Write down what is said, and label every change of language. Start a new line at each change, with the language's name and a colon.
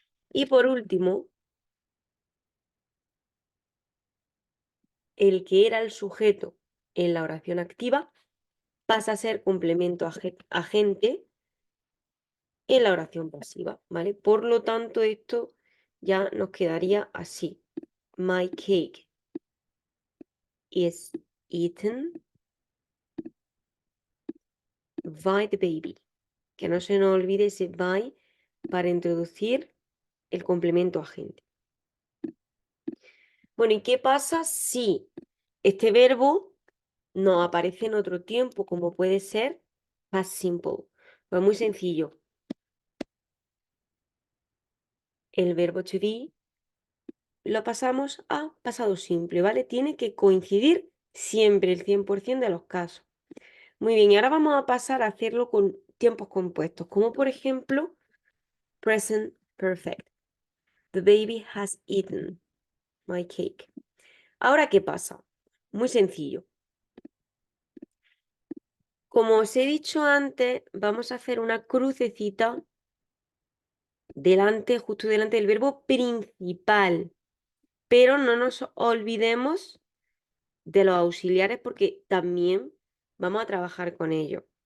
Spanish: Y por último, el que era el sujeto en la oración activa pasa a ser complemento agente en la oración pasiva, ¿vale? Por lo tanto, esto ya nos quedaría así.
English: My cake is eaten by the baby.
Spanish: Que no se nos olvide ese by para introducir el complemento agente. Bueno, ¿y qué pasa si este verbo no aparece en otro tiempo, como puede ser past simple? Pues muy sencillo. El verbo to be lo pasamos a pasado simple, ¿vale? Tiene que coincidir siempre el 100% de los casos. Muy bien, y ahora vamos a pasar a hacerlo con tiempos compuestos, como por ejemplo present perfect.
English: The baby has eaten my cake.
Spanish: Ahora, ¿qué pasa? Muy sencillo. Como os he dicho antes, vamos a hacer una crucecita delante, justo delante del verbo principal. Pero no nos olvidemos de los auxiliares porque también vamos a trabajar con ellos.